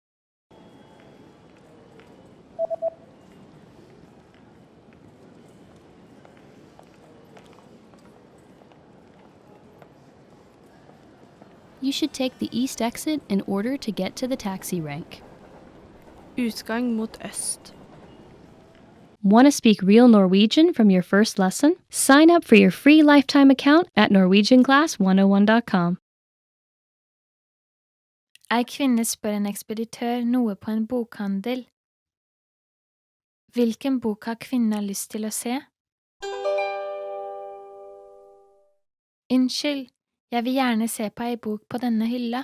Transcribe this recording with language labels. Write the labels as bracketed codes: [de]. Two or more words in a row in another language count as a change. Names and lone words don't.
[en] You should take the east exit in order to get to the taxi rank. [no] Utgang mot øst. [en] Want to speak real Norwegian from your first lesson? Sign up for your free lifetime account at norwegianclass101.com. [no] Kvinne spør en ekspeditør noe på en bokhandel. Hvilken bok har kvinnen lyst til å se? Unnskyld, jeg vil gjerne se på ei bok på denne hylla.